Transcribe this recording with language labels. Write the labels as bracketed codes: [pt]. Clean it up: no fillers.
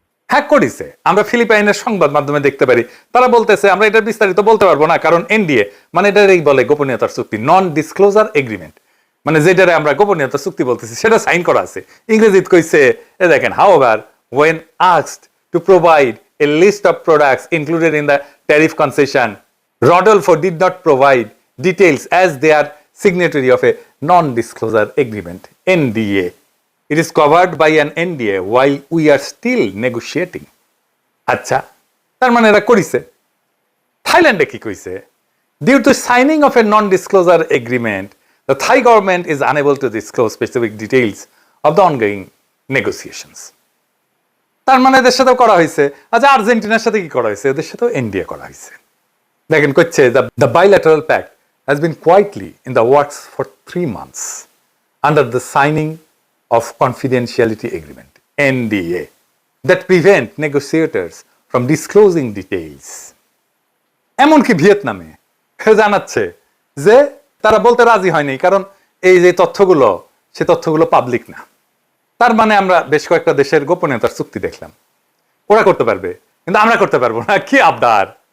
[bn] হ্যাঁ করেছে, আমরা ফিলিপাইনের সংবাদ মাধ্যমে দেখতে পারি, তারা বলতেছে, আমরা এটা বিস্তারিত বলতে পারবো না কারণ এনডিএ, মানে এটাই বলে গোপনীয়তার চুক্তি, নন ডিসক্লোজার এগ্রিমেন্ট, মানে যেটারে আমরা গোপনীয়তার চুক্তি বলতেছি সেটা সাইন করা আছে। ইংরেজিতে কইছে, দেখেন, [en] however when asked to provide a list of products included in the tariff concession, Rodolfo did not provide details as they are signatory of a non-disclosure agreement, NDA. It is covered by an NDA while we are still negotiating. [bn] আচ্ছা, তার মানে এরা করিছে। থাইল্যান্ডে কি কইছে? [en] Due to signing of a non-disclosure agreement, the Thai government is unable to disclose specific details of the ongoing negotiations. [bn] তার মানে এদের সাথেও করা হয়েছে। আচ্ছা, আর্জেন্টিনার সাথে কি করা হয়েছে? এদের সাথেও এনডিএ করা হয়েছে। দেখেন কইছে, [en] the bilateral pact has been quietly in the works for 3 months under the signing of confidentiality agreement, NDA, that prevent negotiators from disclosing details. [bn] এমনকি ভিয়েতনামে জানাচ্ছে যে তারা বলতে রাজি হয়নি, কারণ এই যে তথ্যগুলো, সে তথ্যগুলো পাবলিক না। তার মানে আমরা বেশ কয়েকটা দেশের গোপনীয়তার চুক্তি দেখলাম, ওরা করতে পারবে কিন্তু আমরা করতে পারবো না। কি আবদার!